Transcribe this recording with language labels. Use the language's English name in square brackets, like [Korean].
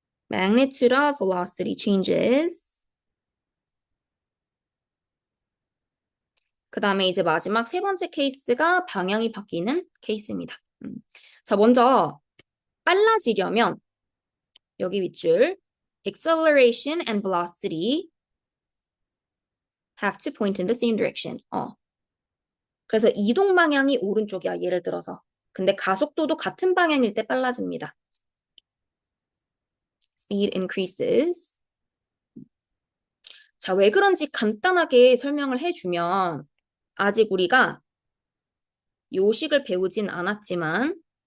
[English] magnitude of velocity changes [Korean] 그 다음에 이제 마지막 세 번째 케이스가 방향이 바뀌는 케이스입니다. 자, 먼저 빨라지려면 여기 윗줄 [English] acceleration and velocity have to point in the same direction. [Korean] 그래서 이동 방향이 오른쪽이야, 예를 들어서. 근데 가속도도 같은 방향일 때 빨라집니다. [English] Speed increases. [Korean] 자, 왜 그런지 간단하게 설명을 해주면 아직 우리가 요식을 배우진 않았지만